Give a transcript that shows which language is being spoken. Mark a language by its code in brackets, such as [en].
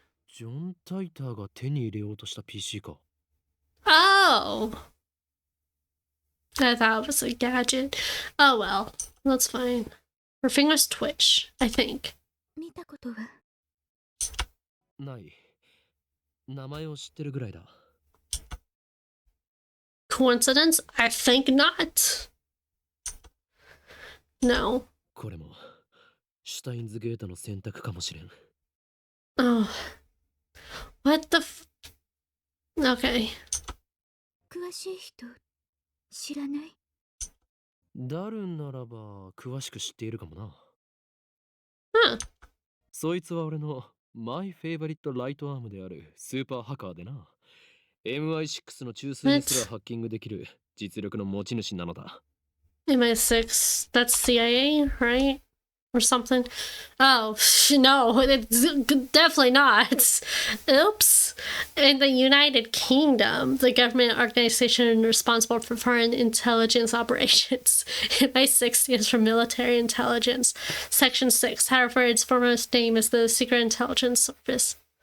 [ja] ジョン・タイターが手に入れようとした PC か。 [en] Oh! I thought it was a gadget. Oh well. That's fine. Her fingers twitch, I think. [ja] 見たことはない。名前を知ってるぐらいだ。 [en] Coincidence? I think not. No. [ja] これもシュタインズゲートの選択かもしれん。 [en] Oh. What the Okay. [ja] 詳しい人知らない？ダルンならば詳しく知っているかもな。 Huh. そいつは俺のマイフェイバリットライトアームであるスーパーハッカーでな。 MI6 の中枢にすらハッキングできる実力の持ち主なのだ。 [en] MI6, that's CIA, right? Or something. Oh, no, it's definitely not. Oops. In the United Kingdom, the government organization responsible for foreign intelligence operations. MI6 stands for Military Intelligence. Section 6, however, its foremost name is the Secret Intelligence Service.